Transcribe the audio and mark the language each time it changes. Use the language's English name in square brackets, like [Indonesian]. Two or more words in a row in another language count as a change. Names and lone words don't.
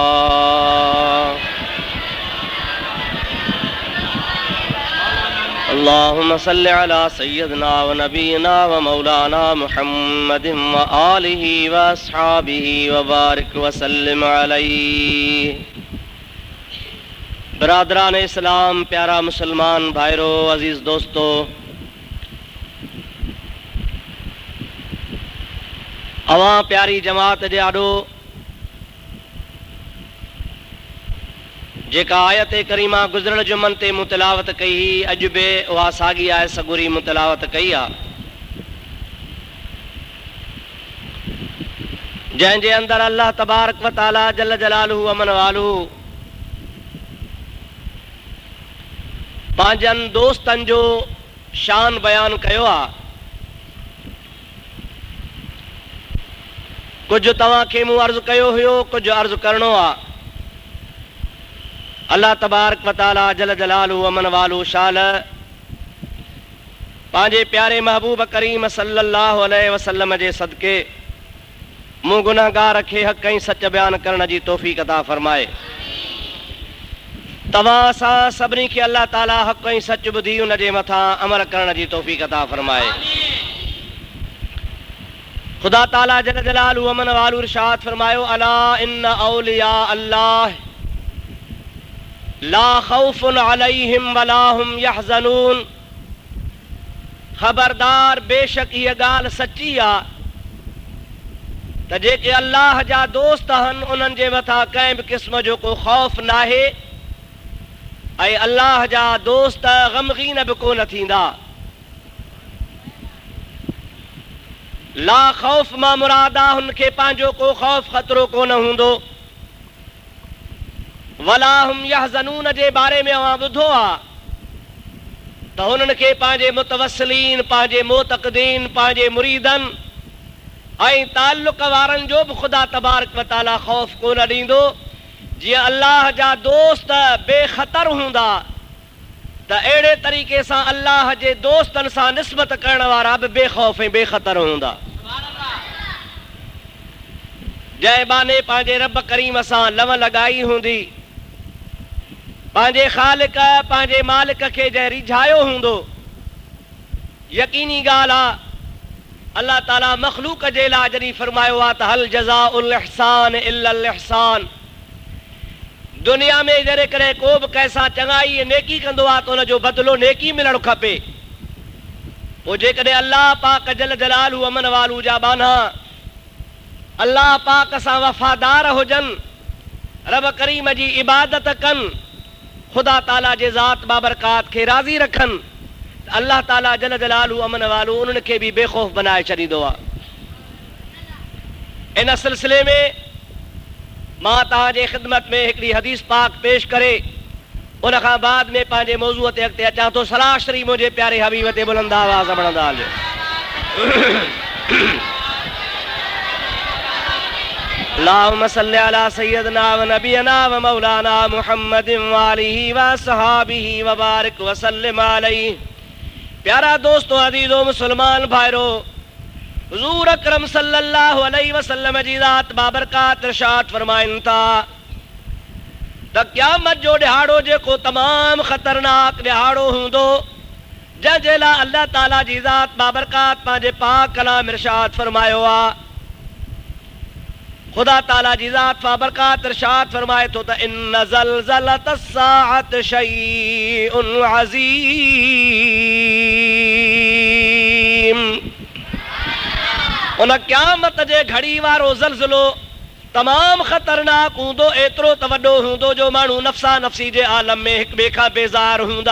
[Arabic] اللهم صل على سيدنا ونبينا ومولانا محمد وآله وأصحابه وبارك وسلم عليه [Urdu] برادران اسلام [Sindhi] प्यारा मुसलमान भाइरों अजीज दोस्तों अवां प्यारी जमात जे आॾो जेका आयत करीमा गुज़िरल जुमन ते मुतलावत कई ही अॼु बि उहा साॻी आहे सॻुरी मुतलावत कई आहे जंहिंजे अंदरि अल्लाह [Arabic] تبارك وتعالى جل جلاله عم نواله [Sindhi] पंहिंजनि दोस्तनि जो शान बयान कयो आहे कुछ तव्हांखे मूं अर्ज़ु कयो हुयो कुछ अर्ज़ु करणो आहे अल्लाह [Arabic] تبارك وتعالى جل جلاله عم نواله [Sindhi] शाल पंहिंजे प्यारे महबूब करीम [Arabic] صلى الله عليه وسلم [Sindhi] जे सदके मूं गुनाहगार खे हक़ ऐं सच बयान करण जी तौफ़ीक़ अता फरमाए। तव्हां सां सभिनी खे अल्लाह ताला हक़ ऐं सच ॿुधी उन जे मथां अमल करण जी तौफ़ीक़ अता फरमाए। खुदा ताला [Arabic] جل جلاله عم نواله [Sindhi] इरशाद फरमायो, [Arabic] ألا إن أولياء الله لا خوف عليهم ولا هم يحزنون. [Sindhi] खबरदार, बेशक इहा ॻाल्हि सची आहे त जेके अल्लाह जा दोस्त आहिनि उन्हनि जे मथां कंहिं बि क़िस्म जो को ख़ौफ़ नाहे ऐं अल्लाह जा दोस्त ग़मगीन बि कोन थींदा। ला ख़ौफ़ मां मुराद आहे हुनखे पंहिंजो को ख़ौफ़ ख़तरो कोन हूंदो। [Arabic] ولا هم يحزنون [Sindhi] जे बारे में अवां ॿुधो आहे त हुननि खे पंहिंजे मुतवस्सिलीन, पंहिंजे मोतक़दीन, पंहिंजे मुरीदनि ऐं ताल्लुक़ वारनि जो बि ख़ुदा [Arabic] تبارك وتعالى [Sindhi] ख़ौफ़ कोन ॾींदो। जीअं अल्लाह जा दोस्त बेख़तर हूंदा त अहिड़े तरीक़े सां अल्लाह जे दोस्तनि सां निस्बत करण वारा बि बेख़ौफ़ ऐं बेख़तर हूंदा। जंहिं बाने पंहिंजे रब करीम सां लव लॻाई हूंदी, पंहिंजे ख़ालिक पंहिंजे मालिक खे जंहिं रिझायो हूंदो, यकीनी ॻाल्हि आहे अल्लाह ताला मख़लूक जे लाइ जॾहिं फरमायो आहे त [Arabic] هل جزاء الإحسان إلا الإحسان. [Sindhi] दुनिया में जॾहिं कॾहिं को बि कंहिंसां चङाई ऐं नेकी कंदो आहे त हुनजो बदिलो नेकी मिलणु खपे। पोइ जेकॾहिं अल्लाह पाक [Arabic] جل جلاله عم نواله [Sindhi] जा बाना अल्लाह पाक सां वफ़ादार हुजनि, रब करीम जी इबादत कनि, ख़ुदा ताला जे ज़ात बाबरकात खे राज़ी रखनि, त अल्लाह ताला [Arabic] جل جلاله عم نواله [Sindhi] उन्हनि खे बि बेख़ौफ़ बनाए छॾींदो आहे। इन सिलसिले में मां तव्हांजे ख़िदमत में हिकिड़ी हदीस पाक पेश करे उन खां बाद में पंहिंजे मौज़ूअ ते अॻिते अचां थो। सलाह शरीफ़ मुंहिंजे प्यारे हबीब ते बुलंद आवाज़ पढ़ंदा हलियो। [Arabic] اللهم صل على سيدنا ونبينا ومولانا محمد وآله وصحبه وبارك وسلم عليه. [Sindhi] प्यारा दोस्तों, अज़ीज़ो मुसलमान भाइरो, हुज़ूर अकरम [Arabic] صلى الله عليه وسلم [Sindhi] जी ज़ात बाबरकात इरशाद फरमाइनि था त क़यामत जो ॾिहाड़ो जेको तमामु ख़तरनाक ॾिहाड़ो हूंदो, जंहिंजे लाइ अल्लाह ताला जी ज़ात बाबरकात पंहिंजे पाक कलाम इरशाद फरमायो आहे। ख़ुदा ताला जी ज़ात बाबरकात इरशाद फरमाए थो त [Arabic] إن زلزلة الساعة شيء عظيم. [Sindhi] उन क़यामत जे घड़ी वारो ज़लज़लो तमामु ख़तरनाक हूंदो, एतिरो त वॾो हूंदो जो माण्हू नफ़्सा नफ़्सी जे आलम में हिक ॿिए खां बेज़ार हूंदा।